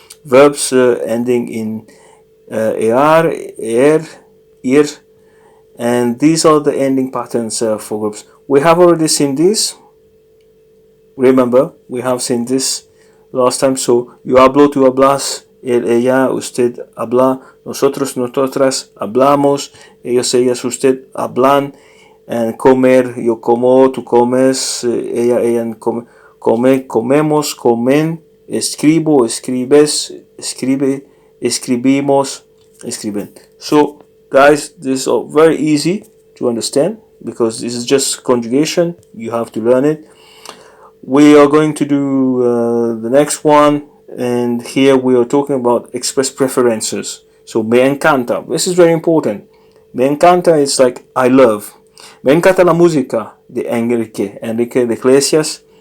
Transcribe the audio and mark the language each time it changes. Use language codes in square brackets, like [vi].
[en] Verbs ending in er, ir, and these are the ending patterns for groups. We have already seen this. Remember, we have seen this last time. [es] So yo hablo, tú hablas, él, ella, usted habla, nosotros, nosotras hablamos, ellos, ellas, usted hablan, and comer, yo como, tú comes, ella come, comemos, comen, escribo, escribes, escribe, escribimos, escriben. [en] So guys, this is very easy to understand because this is just conjugation. You have to learn it. We are going to do the next one, and here we are talking about express preferences. So [es] me encanta, [en] this is very important. Me encanta is like I love. [es] Me encanta la música de Enrique Iglesias.